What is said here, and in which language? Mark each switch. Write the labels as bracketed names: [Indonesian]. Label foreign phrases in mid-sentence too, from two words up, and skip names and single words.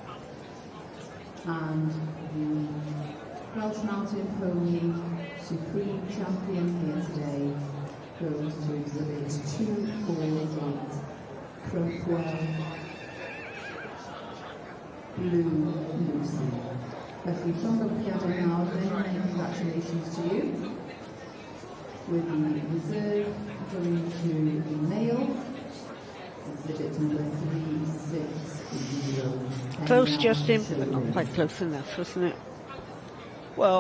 [English] And the Welsh Mountain Pony Supreme Champion here today goes to exhibit 248 Crockwell Blue Lucy. [Welsh] Felly, llongyfarchiadau nawr, [English] many congratulations to you. With the reserve going to the male, exhibit number 360. Close, Justin, but not quite close enough, wasn't it? Well,